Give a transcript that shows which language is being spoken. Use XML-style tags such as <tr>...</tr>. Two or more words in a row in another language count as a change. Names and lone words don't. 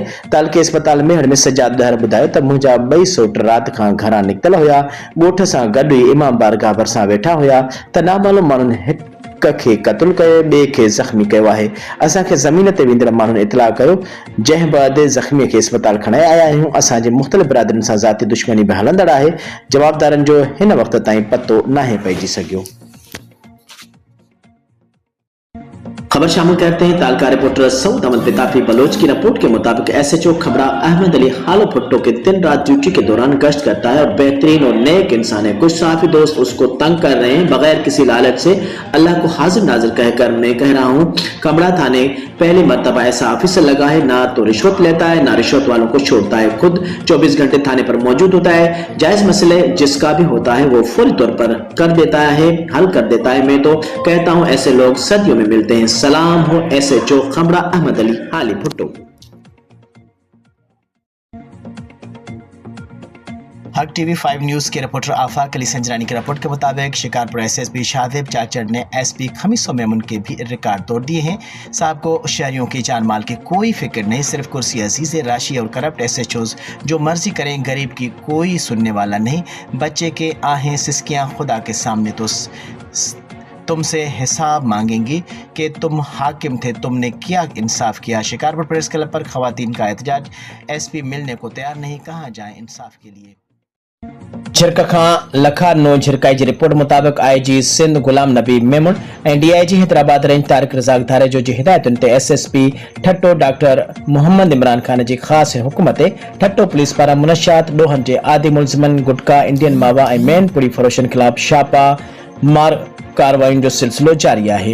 <sd>तालके अस्पताल मेहर में सजाद डहर ॿुधायो त मुंहिंजा 2 सौट राति खां घरां निकितल हुआ, ॻोठ सां गॾु ई इमाम बारगाह भरिसां वेठा हुआ त नामालूम माण्हुनि हिक खे क़त्ल कयो, ॿिए खे ज़ख़्मी कयो आहे। असांखे ज़मीन ते वेंदड़ माण्हुनि इतलाह कयो, जंहिं बैदि ज़ख़्मी खे अस्पताल खणाए आया आहियूं। असांजे मुख़्तलिफ़ बिरादरियुनि सां ज़ाती दुश्मनी बि हलंदड़ आहे। जवाबदारनि जो हिन वक़्त ताईं पतो नाहे पइजी सघियो।</sd> <ur>خبر شامل کرتے ہیں تعلقہ رپورٹر سعود احمد بتافی بلوچ کی رپورٹ کے مطابق ایس ایچ او خبرا احمد علی ہالو بھٹو کے دن رات ڈیوٹی کے دوران گشت کرتا ہے اور بہترین اور نیک انسان ہے. کچھ صحافی دوست اس کو تنگ کر رہے ہیں بغیر کسی لالچ سے. اللہ کو حاضر ناظر کہہ کر میں کہہ رہا ہوں، کمرہ تھانے پہلی مرتبہ ایسا آفیسر لگا ہے، نہ تو رشوت لیتا ہے نہ رشوت والوں کو چھوڑتا ہے، خود 24 گھنٹے تھانے پر موجود ہوتا ہے. جائز مسئلے جس کا بھی ہوتا ہے وہ فوری طور پر کر دیتا ہے، حل کر دیتا ہے. میں تو کہتا ہوں ایسے لوگ صدیوں میں ملتے ہیں۔ سلام ہو ایس ایچ او خمرا احمد علی ہالی بھٹو. حق ٹی وی 5 نیوز کے رپورٹر آفاق علی سنجرانی کی رپورٹ کے مطابق شکارپور ایس ایس پی شاہدیو چاچڑ نے ایس پی خمیسو میمن کے بھی ریکارڈ توڑ دیے ہیں. صاحب کو شہریوں کی جان مال کی کوئی فکر نہیں، صرف کرسی عزیز راشی اور کرپٹ ایس ایچ اوز جو مرضی کریں، غریب کی کوئی سننے والا نہیں. بچے کے آہیں سسکیاں خدا کے سامنے تو تم سے حساب مانگیں گی کہ تم حاکم تھے، تم نے کیا انصاف کیا. شکارپور پریس کلب پر خواتین کا احتجاج، ایس پی ملنے کو تیار نہیں، کہاں جائیں انصاف کے لیے.</ur> <sd>झिरक खां लखा नो झिरकाई जी रिपोर्ट मुताबिक आईजी सिंध गुलाम नबी मेमन ऐं डीआईजी हैदराबाद रेंज तारिक रज़ाक धारे जो जी हिदायतुनि ते एसएसपी ठट्टो डॉक्टर मोहम्मद इमरान खान जी ख़ासि हुकुम ते ठट्टो पुलिस पारां मुनशियात ॾोहनि जे आदि मुलज़िमनि गुटका इंडियन मावा ऐं मेन पुड़ी फरोशनि ख़िलाफ़ छापा मार कार्रवाइयुनि जो सिलसिलो जारी आहे।</sd>